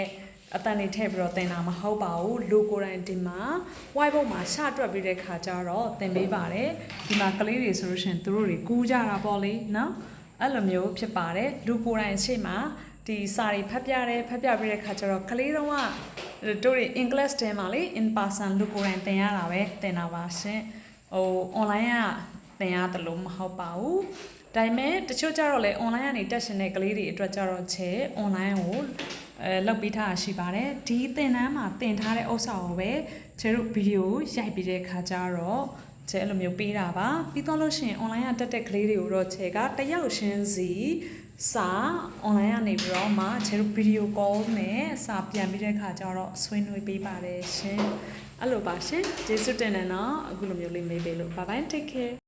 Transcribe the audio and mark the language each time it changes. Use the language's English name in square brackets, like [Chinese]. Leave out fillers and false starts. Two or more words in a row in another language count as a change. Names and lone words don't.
[Burmese] အတန်နေထည့်ပြီးတော့သင်တာမဟုတ်ပါဘူးလူကိုယ်တိုင်ဒီမှာ whiteboard မှာရှတွက်ပြီးတဲ့ခါကျတော့သင်ပေးပါတယ်ဒီမှာကလေးတွေဆိုလို့ရှိရင်သူတို့တွေကူးကြတာပေါ့လေနော်အဲ့လိုမျိုးဖြစ် ပါတယ်လူကိုယ်တိုင်ရှေ့မှာဒီစာတွေဖတ်ပြပြီးတဲ့ခါကျတော့ကလေးတော့ကတို့တွေ English တဲမှာလေ [English] in person [Burmese] လူကိုယ်တိုင်သင်ရတာပဲသင်တာပါ ရှင်ဟို online ကသင်ရတယ်လို့မဟုတ်ပါဘူးဒါပေမဲ့တချို့ကျတော့လေ online ကနေတက်ရှင်တဲ့ကလေးတွေအတွက် ကျတော့ချေ online ကိုလောက်ပေးထားတာရှိပါတယ်ဒီသင်တန်းမှာသင်ထားတဲ့ဥစ္စာကိုပဲကျတို့ဗီဒီယိုရိုက်ပြီးတဲ့ခါကျတော့ကျဲအဲ့လိုမျိုးပေးတာပါပြီးတော့လို့ရှိရင် online ကတက်တဲ့ကလေးတွေကိုတော့ချေကတယောက်ချင်းစီစာ online ကနေပြီးတော့မှကျတို့ဗီဒီယို call နဲ့စာပြန်ပြီးတဲ့ခါကျတော့ဆွေးနွေးပေးပါတယ်ရှင်အဲ့လိုပါရှင်ကျေးဇူးတင်တယ်နော်အခုလိုမျိုးလေးမေးပေးလို့ [English] bye bye take care